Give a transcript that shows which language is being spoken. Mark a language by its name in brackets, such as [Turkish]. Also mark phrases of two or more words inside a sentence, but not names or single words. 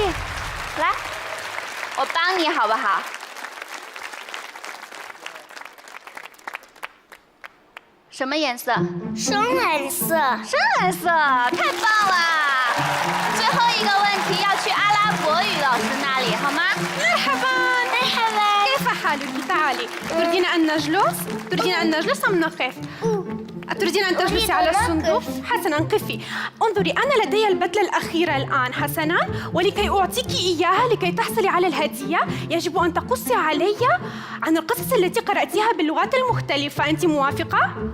[Chinese] 来，我帮你好不好？什么颜色？深蓝色。深蓝色，太棒了！最后一个问题要去阿拉伯语老师那里，好吗？ [Arabic] مرحبا كيف حالك؟ تعالي تريدين أن نجلس؟ تريدين أن نجلس أم نقف؟ أتريدين أن تجلسي على الصندوق؟ حسنا قفي انظري أنا لدي البدلة الأخيرة الآن حسنا ولكي أعطيك إياها لكي تحصلي على الهدية يجب أن تقصي علي عن القصص التي قرأتيها باللغات المختلفة أنت موافقة؟